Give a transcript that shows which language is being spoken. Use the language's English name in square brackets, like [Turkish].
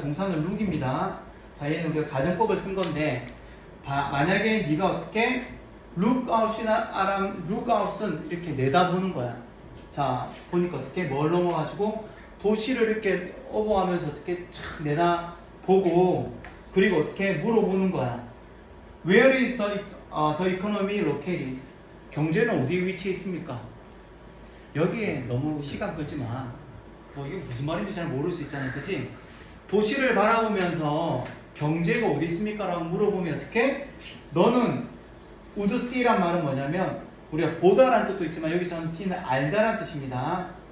[Korean] 동사는 look입니다. 자, 얘는 우리가 가정법을 쓴 건데 만약에 네가 어떻게 look out은 이렇게 내다보는 거야. 자, 보니까 어떻게 뭘 넘어가지고 도시를 이렇게 오버하면서 어떻게 촥 내다보고 그리고 어떻게 물어보는 거야. [English] Where is the economy located? [Korean] 경제는 어디에 위치해 있습니까? 여기에 너무 시간 끌지 마. 뭐 이게 무슨 말인지 잘 모를 수 있잖아, 그치? 도시를 바라보면서 경제가 어디 있습니까? 라고 물어보면 어떻게? 너는 [English] would see [Korean] 란 말은 뭐냐면 우리가 보다란 뜻도 있지만 여기서는 see는 알다란 뜻입니다.